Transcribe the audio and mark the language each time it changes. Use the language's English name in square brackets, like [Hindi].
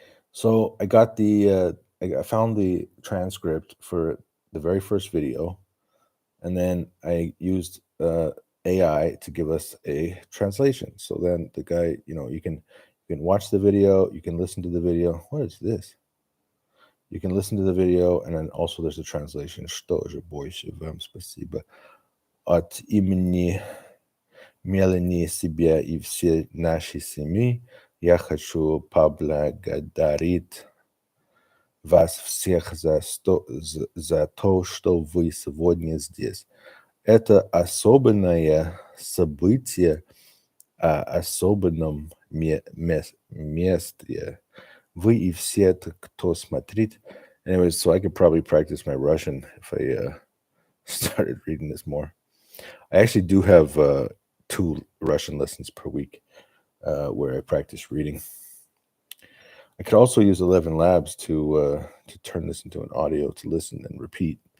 [English] So I got I found the transcript for the very first video, and then I used AI to give us a translation. So then the guy, you can watch the video, you can listen to the video. What is this? You can listen to the video, and then also there's a translation. [Russian] Что же больше вам спасибо от имени Мелани, себя и всей нашей семьи. Я хочу поблагодарить вас всех за то, что вы сегодня здесь. Это особенное событие о особенном месте. Вы и все, кто смотрит. [English] Anyways, so I could probably practice my Russian if I started reading this more. I actually do have 2 Russian lessons per week where I practice reading. I could also use 11 Labs to turn this into an audio to listen and repeat.